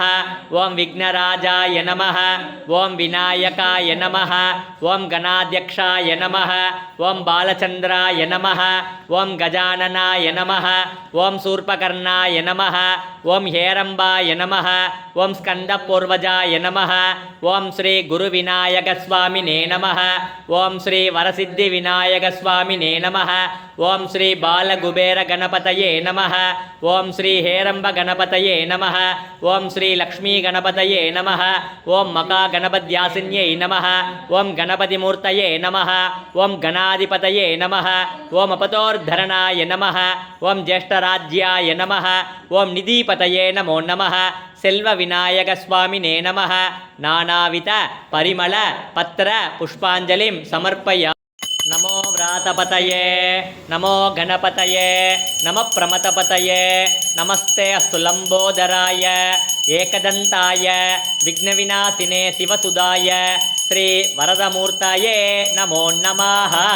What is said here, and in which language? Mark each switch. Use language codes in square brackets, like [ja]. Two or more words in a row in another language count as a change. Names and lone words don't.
[sa] ಓಂ ವಿಘ್ನರಾಜಾಯ ನಮಃ. ಓಂ ವಿನಾಯಕಾಯ ನಮಃ. ಓಂ ಗಣಾಧ್ಯಕ್ಷಾಯ ನಮಃ. ಓಂ ಬಾಲಚಂದ್ರಾಯ ನಮಃ. ಓಂ ಗಜಾನನಾಯ ನಮಃ. ಓಂ ಶೂರ್ಪಕರ್ಣಾಯ ನಮಃ. ಓಂ ಹೇರಂಬಾಯ ನಮಃ. ಓಂ ಸ್ಕಂದಪೂರ್ವಜಾಯ ನಮಃ. ಓಂ ಶ್ರೀ ಗುರುವಿನಾಯಕ ಸ್ವಾಮಿನೇ ನಮಃ. ಓಂ ಶ್ರೀ ವರಸಿದ್ಧಿ ವಿನಾಯಕ ಸ್ವಾಮಿನೇ ನಮಃ. ಓಂ ಶ್ರೀ ಬಾಲಗುಬೇರ ಗಣಪತಯೇ ನಮಃ. ಓಂ ಶ್ರೀ ಹೇರಂಬ ಗಣಪತಯೇ ನಮಃ. ಓಂ ಶ್ರೀ ಲಕ್ಷ್ಮೀ ಗಣಪತಯೇ ನಮಃ. ಓಂ ಮಕಾ ಗಣಪದ್ಯಾಸಿನ್ಯೈ ನಮಃ. ಓಂ ಗಣಪತಿ ಮೂರ್ತಯೇ ನಮಃ. ಓಂ ಗಣಾಧಿಪತಯೇ ನಮಃ. ಓಂ ಅಪತೋರ್ಧರಣಾಯ ನಮಃ. ಓಂ ಜ್ಯೇಷ್ಠರಾಜ್ಯಾಯ ನಮಃ. ಓಂ ನಿಧಿಪತಯೇ ನಮೋ ನಮಃ. ಸೆಲ್ವ ವಿನಾಯಕ ಸ್ವಾಮಿನೇ ನಮಃ. ನಾನಾವಿಧ ಪರಿಮಳ ಪತ್ರ ಪುಷ್ಪಾಂಜಲಿಂ ಸಮರ್ಪಯ. ನಮೋ ವ್ರಾತಪತಯೇ ನಮೋ ಗಣಪತಯೇ ನಮ ಪ್ರಮತಪತಯೇ ನಮಸ್ತೆ ಅಸ್ತು ಲಂಬೋದರಾಯ ಏಕದಂತಾಯ ವಿಘ್ನವಿನಾಶಿನೇ ಶಿವಸುಧಾಯ ಶ್ರೀ ವರದಮೂರ್ತಾಯೇ ನಮೋ ನಮಃ.